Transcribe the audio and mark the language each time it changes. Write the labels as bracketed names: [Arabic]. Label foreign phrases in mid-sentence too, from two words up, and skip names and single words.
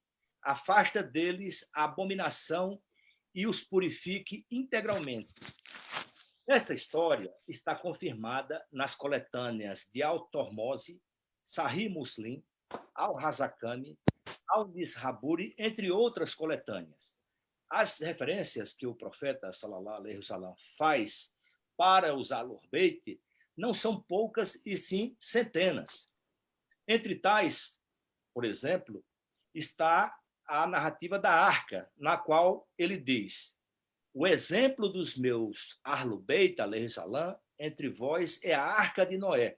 [Portuguese] Afasta deles a abominação e os purifique integralmente. Essa história está confirmada nas coletâneas de Al-Tormozi, Sahih Muslim, Al-Hazakami, Al-Nishaburi, entre outras coletâneas. As referências que o profeta [Arabic] صلى الله عليه وسلم [Portuguese] faz para os Ahlul Bayt não são poucas e sim centenas. Entre tais, por exemplo, está a narrativa da Arca, na qual ele diz: o exemplo dos meus Ahlul Bayt [Arabic] عليه السلام [Portuguese] entre vós é a Arca de Noé.